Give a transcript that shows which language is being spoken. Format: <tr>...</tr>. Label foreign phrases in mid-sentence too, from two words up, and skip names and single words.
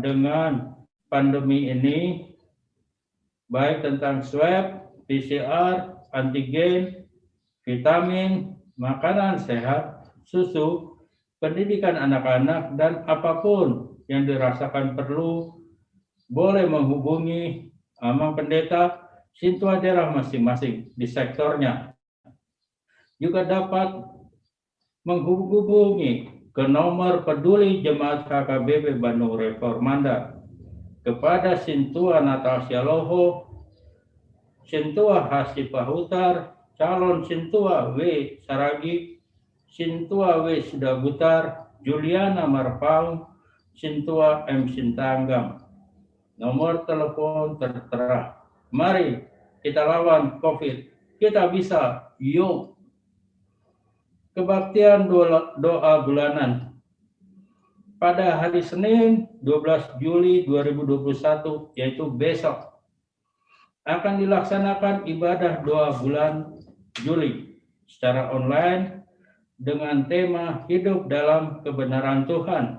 <id>dengan pandemi ini, baik tentang swab, PCR, antigen, vitamin, makanan sehat, susu, pendidikan anak-anak, dan apapun yang dirasakan perlu, boleh menghubungi Amang Pendeta Sintua daerah masing-masing di sektornya. Juga dapat menghubungi ke nomor peduli Jemaat KKBP Bandung Reformanda kepada Sintua Natasha Loho, Sintua Hasipa Hutar, calon Sintua W. Saragi, Sintua W. Sudabutar, Juliana Marpaung, Sintua M. Sintanggam. Nomor telepon tertera. Mari kita lawan COVID. Kita bisa. Yuk. Kebaktian doa bulanan. Pada hari Senin 12 Juli 2021, yaitu besok, akan dilaksanakan ibadah doa bulan Juli secara online dengan tema Hidup dalam Kebenaran Tuhan.</id>